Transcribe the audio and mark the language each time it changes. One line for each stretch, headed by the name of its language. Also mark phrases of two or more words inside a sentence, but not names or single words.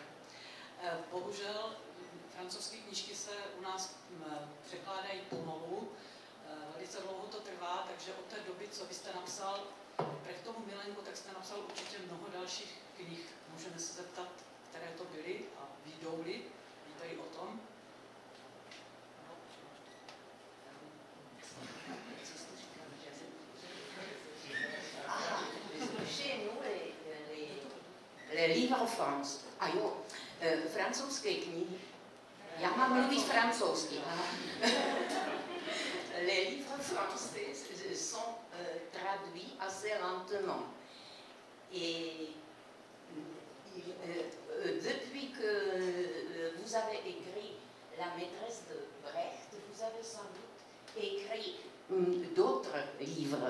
Czech: Bohužel francouzské knížky se u nás překládají pomalu. Velice dlouho to trvá, takže od té doby, co vy jste napsal Brechtovu Milenku, tak jste napsal určitě mnoho dalších knih. Můžeme se zeptat, které to byly a víte-li o tom?
French: Chez nous, les livres en France.
Czech: A jo, francouzské knihy. Já mám mluvit francouzsky.
French: Les livres français sont traduits assez lentement. Et depuis que vous avez écrit La maîtresse de Brecht, vous avez sans doute écrit d'autres livres.